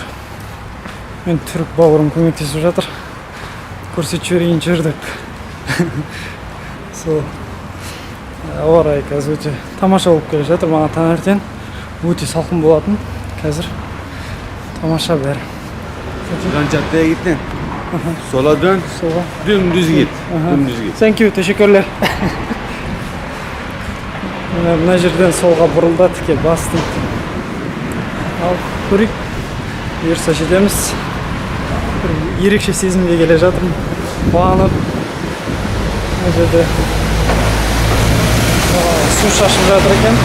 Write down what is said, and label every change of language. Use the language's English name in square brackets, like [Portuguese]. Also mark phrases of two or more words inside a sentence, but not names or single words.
[Kazakh] Мен түрік бауырым көмектесіп жатыр. Көрсетіп жіберейін жүрдік. Сол ауа райы қазір өте тамаша болып келе жатыр. Маған таңертең өте салқын болатын. Қазір тамаша бәрі. [Turkish] Şuradan caddeye gittin. Sola dön. Sola. Dümdüz git. Dümdüz git. [English] Thank you, [Turkish] teşekkürler. [Kazakh] Мына жерден солға бұрылды, тіке бастым. Ал көрейік. Бұйырса жетеміз. Ерекше сезімге келе жатырмын. Қуанып. Мына жерде су шашып жатыр екен.